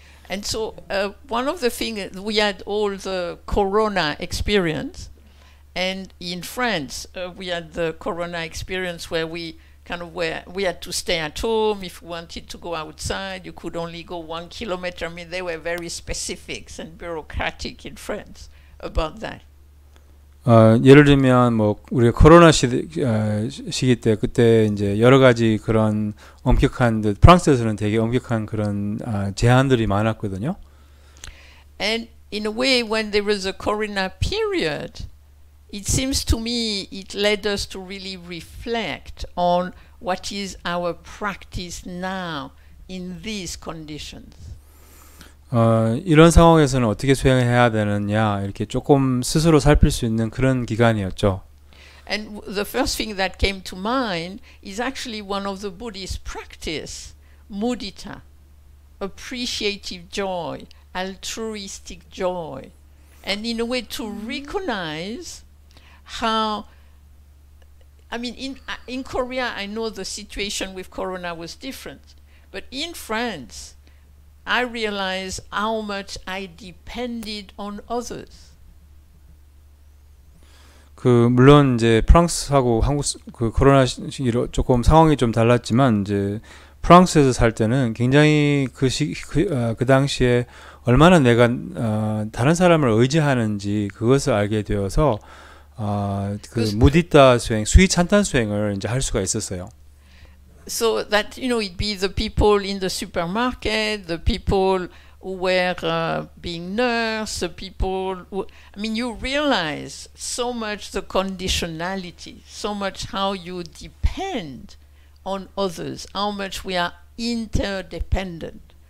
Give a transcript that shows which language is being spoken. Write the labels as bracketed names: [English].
[English] And so one of the things we had all the Corona experience, and in France we had the Corona experience where we had to stay at home. If we wanted to go outside, you could only go 1 kilometer. I mean, they were very specific and bureaucratic in France about that. [Korean] 예를 들면 뭐 우리가 코로나 시기 때 그때 이제 여러 가지 그런 엄격한 프랑스에서는 되게 엄격한 그런 제한들이 많았거든요. [English] And in a way, when there was a Corona period, it seems to me it led us to really reflect on what is our practice now in these conditions. [Korean] 이런 상황에서는 어떻게 수행해야 되느냐 이렇게 조금 스스로 살필 수 있는 그런 기간이었죠. [English] And the first thing that came to mind is actually one of the Buddhist practice, mudita, appreciative joy, altruistic joy, and in a way to recognize how, I mean, in Korea, I know the situation with Corona was different, but in France, I realized how much I depended on others. [Korean] 물론 이제 프랑스하고 한국 그 코로나 시기로 조금 상황이 좀 달랐지만 이제 프랑스에서 살 때는 굉장히 그 당시에 얼마나 내가 다른 사람을 의지하는지 그것을 알게 되어서 그 무디타 수행, 수위 찬탄 수행을 이제 할 수가 있었어요. [English] So that, you know, it'd be the people in the supermarket, the people who were being nursed, the people who, I mean, you realize so much the conditionality, so much how you depend on others, how much we are interdependent.